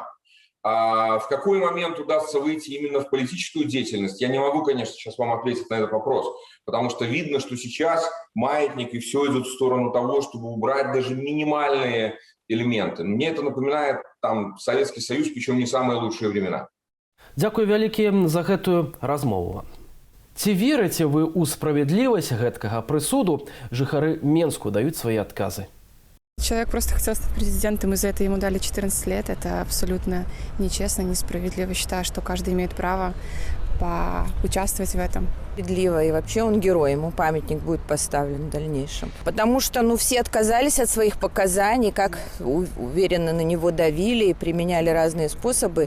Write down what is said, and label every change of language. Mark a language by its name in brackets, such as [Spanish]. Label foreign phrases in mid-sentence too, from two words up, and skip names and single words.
[Russian] В какой момент удастся выйти именно в политическую деятельность, я не могу, конечно, сейчас вам ответить на этот вопрос, потому что видно, что сейчас маятник и все идет в сторону того, чтобы убрать даже минимальные элементы. Мне это напоминает там Советский Союз, причем не самые лучшие времена. [Belarusian] Дзякуй вялікі за гэтую размову. Ці верыце вы ў справядлівасць гэткага прысуду? Жыхары Менску даюць свае адказы. [Russian] Человек просто хотел стать президентом, и за это ему дали 14 лет. Это абсолютно нечестно, несправедливо. Считаю, что каждый имеет право поучаствовать в этом. Справедливо. И вообще он герой, ему памятник будет поставлен в дальнейшем. Потому что все отказались от своих показаний, как уверенно на него давили и применяли разные способы.